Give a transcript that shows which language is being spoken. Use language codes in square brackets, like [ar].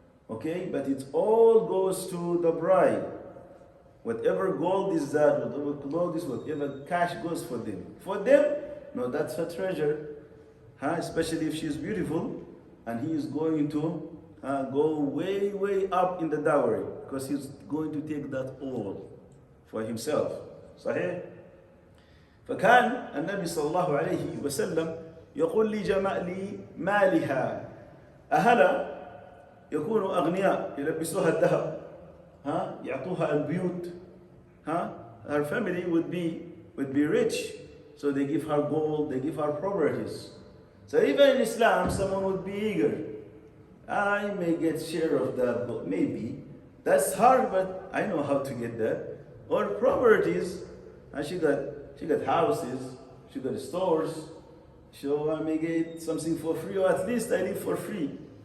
[en] Okay, but it all goes to the bride. Whatever gold is that, whatever clothes, whatever cash goes for them. For them, no, that's her treasure. Especially if she is beautiful, and he is going to go way up in the dowry, because he's going to take that all for himself. [ar] صحيح؟ فكان النبي صلى الله عليه وسلم يقول لي مالها أهلا يكونوا أغنياء يلبسوها الذهب يعطوها البيوت [en] her family would be rich, so they give her gold, they give her properties. So even in Islam, someone would be eager. I may get share of that, but maybe that's hard, but I know how to get that. Or properties, and she got houses, she got stores, so I may get something for free, or at least I live for free.